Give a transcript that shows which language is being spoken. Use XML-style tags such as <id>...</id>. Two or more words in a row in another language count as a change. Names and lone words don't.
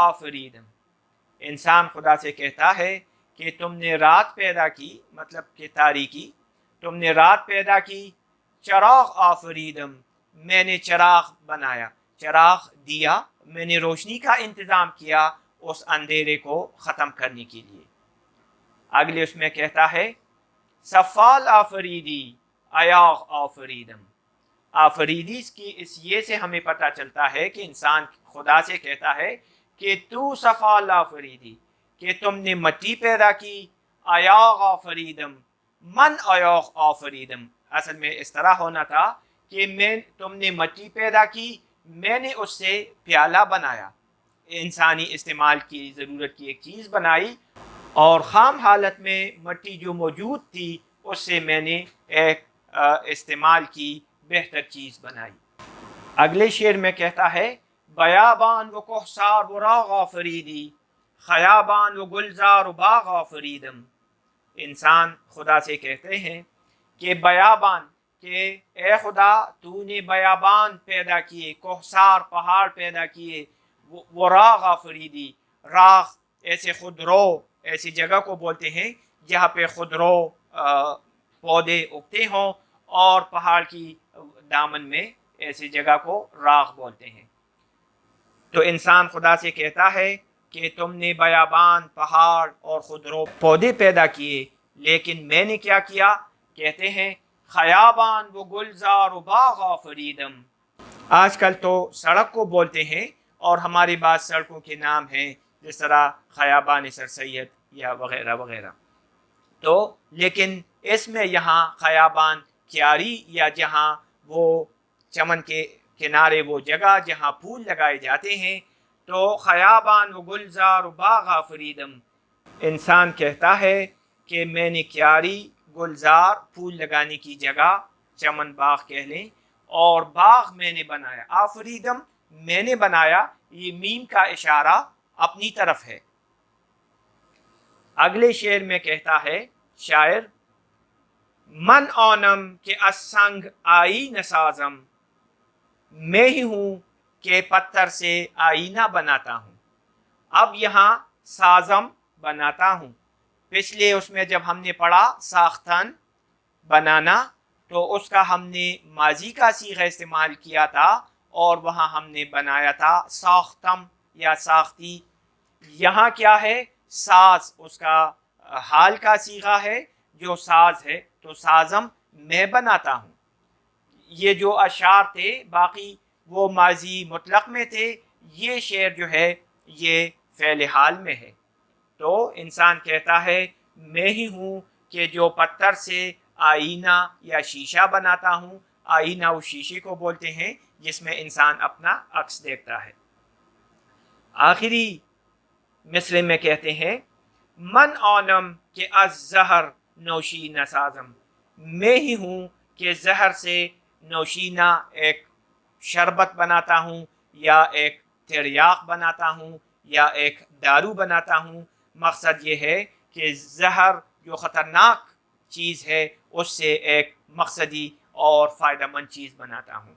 <ur>انسان خدا سے کہتا ہے کہ تم نے رات پیدا کی، مطلب کہ تاریکی، تم نے رات پیدا کی،</ur> <fa>چراغ آفریدم،</fa> <ur>میں نے چراغ بنایا، چراغ دیا، میں نے روشنی کا انتظام کیا اس اندھیرے کو ختم کرنے کے لیے۔ اگلے اس میں کہتا ہے</ur> <fa>سفال آفریدی ایاغ آفریدم،</fa> <ur>آفریدی کی اس یہ سے ہمیں پتہ چلتا ہے کہ انسان خدا سے کہتا ہے کہ</ur> <fa>تو سفال آفریدی،</fa> <ur>کہ تم نے مٹی پیدا کی،</ur> <fa>ایاغ آفریدم، من ایاغ آفریدم،</fa> <ur>اصل میں اس طرح ہونا تھا کہ تم نے مٹی پیدا کی، میں نے اس سے پیالہ بنایا، انسانی استعمال کی ضرورت کی ایک چیز بنائی، اور خام حالت میں مٹی جو موجود تھی اس سے میں نے ایک استعمال کی بہتر چیز بنائی۔ اگلے شعر میں کہتا ہے</ur> <fa>بیابان و کوہسار و راغ آفریدی، خیابان و گلزار و باغ آفریدم،</fa> <ur>انسان خدا سے کہتے ہیں کہ بیابان، کہ اے خدا تو نے بیابان پیدا کیے، کوہسار پہاڑ پیدا کیے، وہ</ur> <fa>راغ آفریدی،</fa> <ur>راغ ایسے خودرو، ایسی جگہ کو بولتے ہیں جہاں پہ خودرو پودے اگتے ہوں، اور پہاڑ کی دامن میں ایسی جگہ کو راغ بولتے ہیں۔ تو انسان خدا سے کہتا ہے کہ تم نے بیابان، پہاڑ اور خودرو پودے پیدا کیے، لیکن میں نے کیا کیا؟ کہتے ہیں</ur> <fa>خیابان و گلزار و باغ آفریدم،</fa> <ur>آج کل تو سڑک کو بولتے ہیں اور ہماری بعض سڑکوں کے نام ہیں جس طرح خیابان سر سید یا وغیرہ وغیرہ، تو لیکن اس میں یہاں خیابان کیاری، یا جہاں وہ چمن کے کنارے وہ جگہ جہاں پھول لگائے جاتے ہیں، تو</ur> <fa>خیابان و گلزار و باغ آفریدم،</fa> <ur>انسان کہتا ہے کہ میں نے کیاری، گلزار پھول لگانے کی جگہ، چمن باغ کہہ لیں، اور باغ میں نے بنایا، آفریدم میں نے بنایا، یہ میم کا اشارہ اپنی طرف ہے۔ اگلے شعر میں کہتا ہے شاعر</ur> <fa>من آنم کہ از سنگ آئینہ سازم،</fa> <ur>میں ہی ہوں کہ پتھر سے آئینہ بناتا ہوں۔ اب یہاں سازم بناتا ہوں، پچھلے اس میں جب ہم نے پڑھا ساختن بنانا، تو اس کا ہم نے ماضی کا صیغہ استعمال کیا تھا، اور وہاں ہم نے بنایا تھا ساختم یا ساختی۔ یہاں کیا ہے؟ ساز، اس کا حال کا صیغہ ہے جو ساز ہے، تو سازم میں بناتا ہوں۔ یہ جو اشعار تھے باقی وہ ماضی مطلق میں تھے، یہ شعر جو ہے یہ فعل حال میں ہے۔ تو انسان کہتا ہے میں ہی ہوں کہ جو پتھر سے آئینہ یا شیشہ بناتا ہوں، آئینہ اس شیشے کو بولتے ہیں جس میں انسان اپنا عکس دیکھتا ہے۔ آخری مصرع میں کہتے ہیں</ur> <fa>من آنم کہ از زہر نوشینہ سازم،</fa> <ur>میں ہی ہوں کہ زہر سے نوشینہ ایک شربت بناتا ہوں، یا ایک تریاق بناتا ہوں، یا ایک دارو بناتا ہوں۔ مقصد یہ ہے کہ زہر جو خطرناک چیز ہے اس سے ایک مقصدی اور فائدہ مند چیز بناتا ہوں۔</ur>